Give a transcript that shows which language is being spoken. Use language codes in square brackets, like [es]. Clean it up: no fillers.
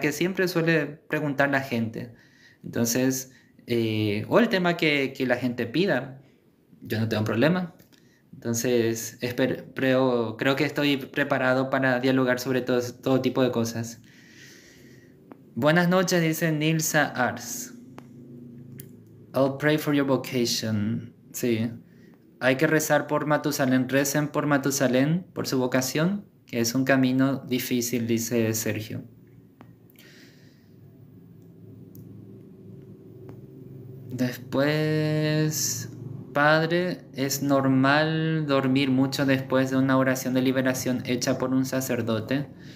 [es] Que siempre suele preguntar la gente. Entonces, o el tema que la gente pida, yo no tengo problema. Entonces, creo que estoy preparado para dialogar sobre todo tipo de cosas. Buenas noches, dice Nilsa Ars. [en] I'll pray for your vocation. [es] Sí. Hay que rezar por Matusalén. Recen por Matusalén, por su vocación, que es un camino difícil, dice Sergio. Después, padre, es normal dormir mucho después de una oración de liberación hecha por un sacerdote.